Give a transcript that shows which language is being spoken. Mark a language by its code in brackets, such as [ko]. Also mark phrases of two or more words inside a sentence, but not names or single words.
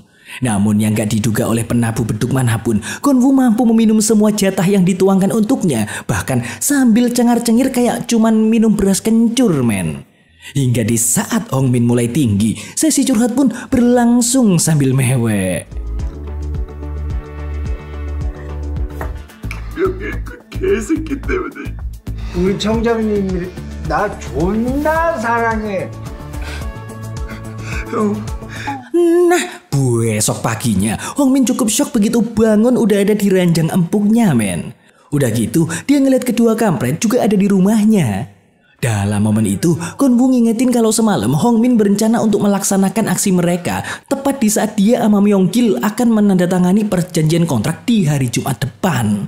[id] Namun yang gak diduga oleh penabuh beduk manapun, Gwangwoo mampu meminum semua jatah yang dituangkan untuknya, bahkan sambil cengar-cengir kayak cuman minum beras kencur, men. Hingga di saat Hongmin mulai tinggi, sesi curhat pun berlangsung sambil mewek. [ko] 개새끼 때문에 우리 청장님이 나 존나 사랑해. [id] Nah, besok paginya Hongmin cukup syok begitu bangun udah ada di ranjang empuknya, men. Udah gitu, dia ngeliat kedua kampret juga ada di rumahnya. Dalam momen itu, Gwangwoo ngingetin kalau semalam Hongmin berencana untuk melaksanakan aksi mereka tepat di saat dia sama Myonggil akan menandatangani perjanjian kontrak di hari Jumat depan.